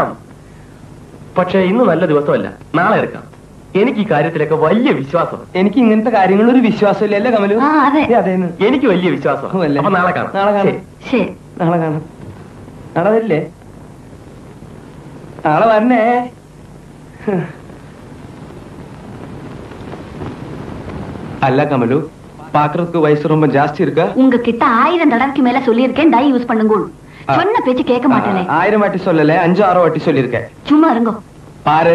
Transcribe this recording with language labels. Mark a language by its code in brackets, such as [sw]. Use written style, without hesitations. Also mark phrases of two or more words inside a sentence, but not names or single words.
[ml] പക്ഷെ ഇന്ന് നല്ല ദിവസമല്ല, നാളെ എടുക്കാം. എനിക്ക് ഈ കാര്യത്തിലൊക്കെ വലിയ വിശ്വാസം. എനിക്ക് ഇങ്ങനത്തെ കാര്യങ്ങളൊരു വിശ്വാസമില്ല. അല്ലേ കമലു? അതേന്ന് എനിക്ക് വലിയ വിശ്വാസം. അപ്പൊ നാളെ കാണാം. നാളെ വരില്ലേ? നാളെ വരണേ. [ta] அல்ல கமலு, பாக்குறதுக்கு வயசு ரொம்ப ஜாஸ்தி இருக்கா? உங்ககிட்ட 1000 தடவைக்கு மேல சொல்லியிருக்கேன், டை யூஸ் பண்ணுங்க. சொன்ன பேச்சு கேட்க மாட்டேனே. 1000 வாட்டி சொல்லல, 5-6 வாட்டி சொல்லியிருக்கேன். சும்மா இருங்க. பாரு,